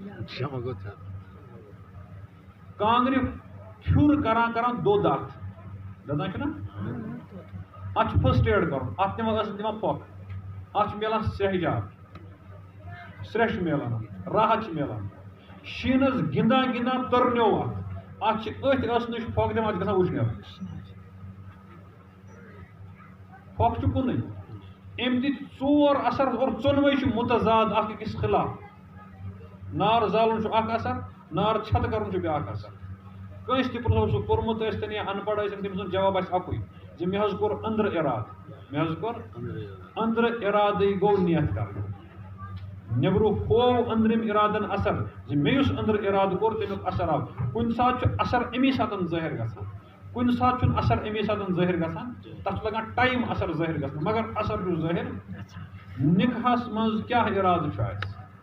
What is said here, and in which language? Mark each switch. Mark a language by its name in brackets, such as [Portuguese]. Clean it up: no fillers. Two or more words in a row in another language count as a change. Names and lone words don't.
[Kashmiri] کانٛگرِ پھیُر کران کران دۄد اکھ دَپان چھُنا اتھ چھُ [English] first aid [Kashmiri] کرُن اتھ دِوان پھۄکھ اتھ چھُ میلان سہجاب سرٛیٚش چھُ میلان راحت چھِ میلان شیٖنس گِنٛدان گِنٛدان تٔرنیو اتھ چھِ أتھۍ ٲسنٕچ پھۄکھ دِوان اتھ چھِ گژھان وٕشنیر پھۄکھ چھُ کُنُے أمۍ دِتۍ ژور اثر اور ژۄنوَے چھِ مُتضاد اکھ أکِس خٕلاف نار زالُن چھُ اکھ اثر نار چھتہٕ کرُن چھُ بیٛاکھ اثر کٲنٛسہِ تہِ پرٛژھو سُہ پوٚرمُت ٲسۍتن یا ان پڑھ ٲسِن تٔمۍ سُنٛد جواب آسہِ اکُے زِ مےٚ حظ کوٚر أنٛدرٕ اِرادٕ مےٚ حظ کوٚر أنٛدرٕ اِرادٕے گوٚو نیت کرُن نیٚبرٕ ہوو أنٛدرِم اِرادن اثر زِ مےٚ یُس أنٛدرٕ اِرادٕ کوٚر تمیُک اثر آو کُنہِ ساتہٕ چھُ اثر امی ساتہٕ ظٲہِر گژھان کُنہِ ساتہٕ چھُنہٕ اثر امی ساتہٕ ظٲہِر گژھان تتھ چھُ لگان ٹایم اثر ظٲہِر گژھان مگر اثر چھُ ظٲہِر نِکاحس منٛز کیٛاہ اِرادٕ چھُ اسہِ